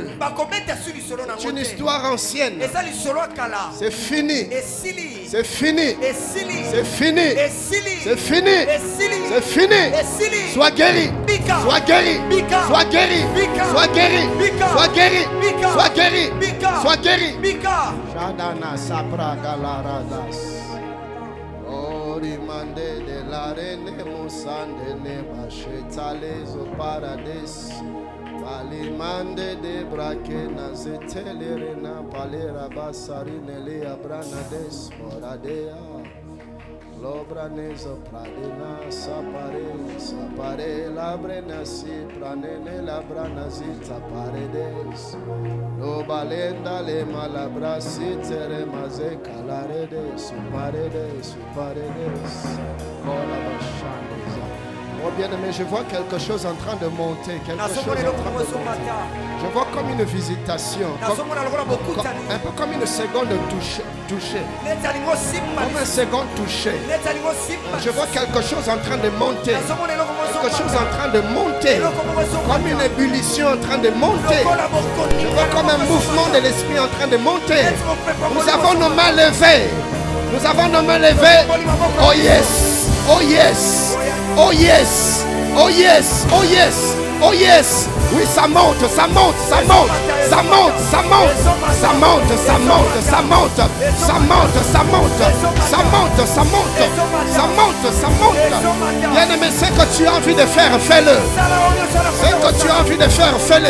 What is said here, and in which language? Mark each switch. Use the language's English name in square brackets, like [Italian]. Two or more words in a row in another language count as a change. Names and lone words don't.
[French] C'est une histoire ancienne. C'est fini. C'est fini. C'est fini. C'est fini. C'est fini. Sois guéri. Sois guéri. Sois guéri. Sois guéri. Sois guéri. Sois guéri. Sois guéri. Shadana sapra galaradas. Orimande de la rene musande ne bachetales o parades. Palimande de brakena zetelerena palera basarine le abranades moradea. Lobraneza pradena sapare labrena si pranene labranazita paredes. Lobalenda le malabrasi tere maze calaredes paredes. Oh bien-aimé, je vois quelque chose en train de monter. Je vois comme une visitation. Un peu comme une seconde touchée. Comme un second touché. Je vois quelque chose en train de monter. Quelque chose en train de monter. Comme une ébullition en train de monter. Je vois comme un mouvement de l'esprit en train de monter. Nous avons nos mains levées. Nous avons nos mains levées. [English] Oh yes. Oh yes. Oh yes. Oh yes. Oh yes. Oh yes. [French] Oui, ça monte, ça monte, ça monte, ça monte, ça monte, ça monte, ça monte, ça monte, ça monte, ça monte, ça monte, ça monte, ça monte, ça monte. Bien-aimé, c'est que tu as envie de faire, fais-le. C'est que tu as envie de faire, fais-le.